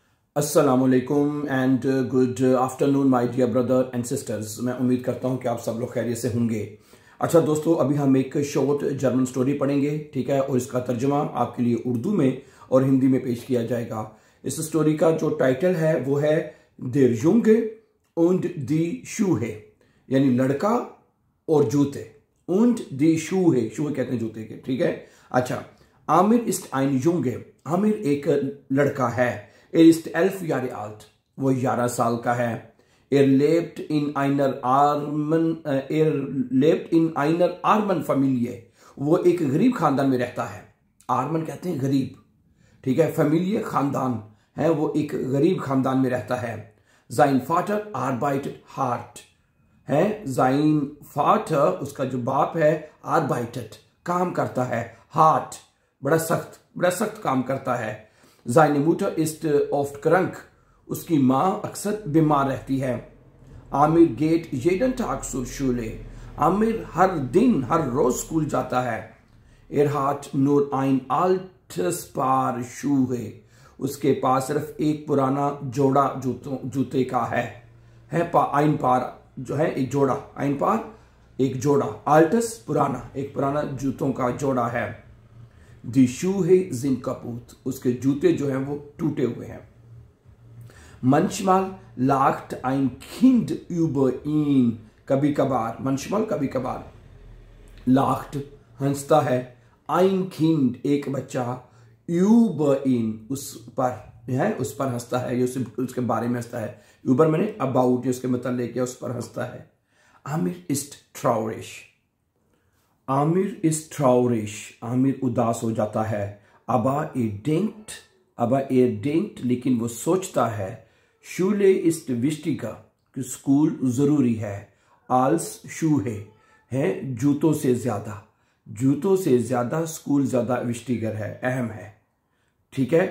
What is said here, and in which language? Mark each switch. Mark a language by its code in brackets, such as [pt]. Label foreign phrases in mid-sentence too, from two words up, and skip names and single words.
[en] अस्सलामुअलैकुम and good afternoon my dear brother and sisters। [hi] मैं उम्मीद करता हूं कि आप सब लोग खैरियत से होंगे। अच्छा दोस्तों, अभी हम एक [en] short German story [hi] पढ़ेंगे, ठीक है, और इसका तर्जुमा आपके लिए उर्दू में और हिंदी में पेश किया जाएगा। इस स्टोरी का जो टाइटल है वो है [de] Der Junge und die Schuhe, [hi] यानी लड़का और जूते। [de] und die Schuhe, [hi] शूहे कहते हैं जूते के, ठीक है। [de] अच्छा, आमिर ist ein Junge, [hi] आमिर एक लड़का है। [de] Er ist 11 Jahre alt, [hi] वो 11 साल का है। [de] Er lebt in einer armen Familie, [hi] वो एक गरीब खानदान में रहता है। आर्मन कहते हैं गरीब, ठीक है। फैमिली खानदान है, वो एक गरीब खानदान में रहता है। [de] Sein Vater arbeitet hart है। Sein Vater, [hi] उसका जो बाप है, arbeitet काम करता है, hart बड़ा सख्त काम करता है। [de] Seine Mutter ist oft krank, [hi] उसकी माँ अक्सर बीमार रहती है। [de] आमिर geht jeden Tag zur Schule, [hi] आमिर हर दिन हर रोज स्कूल जाता है। [de] Er hat nur ein altes Paar Schuhe, [hi] उसके पास सिर्फ एक पुराना जोड़ा जूते का है। [de] ein Paar [hi] जो है एक जोड़ा, [de] ein Paar [hi] एक जोड़ा, altes पुराना, एक पुराना जूतों का जोड़ा है। [de] Die Schuhe sind kaputt, [hi] उसके जूते जो हैं वो टूटे हुए हैं। [de] Manchmal lacht ein Kind über ihn, [hi] कभी कभार, manchmal कभी कभार, lacht हंसता है, [de] ein Kind [hi] एक बच्चा, [de] über ihn [hi] उस पर हंसता है, ये उसके बारे में हंसता है। über मैंने about, उसके मतलब उस पर हंसता है। आमिर [de] ist traurig, [hi] आमिर [de] ist traurig, [hi] आमिर उदास हो जाता है। [de] Aber er denkt, [hi] लेकिन वो सोचता है। [de] Schule ist wichtig, [hi] कि स्कूल जरूरी है। [de] als Schuhe [hi] है, जूतों से ज्यादा स्कूल ज्यादा विस्टिगर है, अहम है, ठीक है।